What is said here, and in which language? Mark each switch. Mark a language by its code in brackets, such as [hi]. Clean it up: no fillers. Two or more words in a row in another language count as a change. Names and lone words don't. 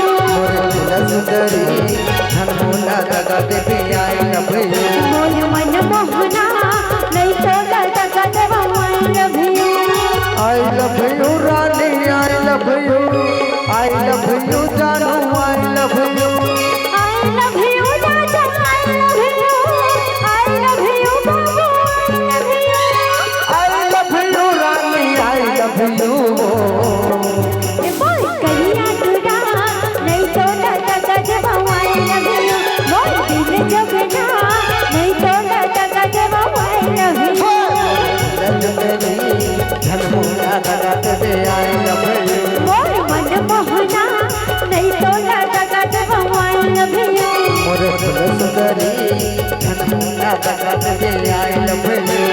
[hne] सुंदरी झनमोला दगा देबे [en] I love you [hne] मोर मन मोहना नहीं तो ना दगा देवा [en] I love you रानी I love you जानू I love you I love you, Raja. I love you. I love you, Babu. I love you. रानी I love you [hne] बोल करिया तुरा नहीं तो ना दगा देवा [en] I love you. [hne] बोल दिल जगना नहीं तो ना दगा देवा [en] I love you. [hne] झनमोला दगा देबे [en] I love you [hne] मोर मन मोहना नहीं तो ना दगा देवा [en] I love you. [hne] मोरे फूल सुंदरी झनमोला दगा देबे [en] I love you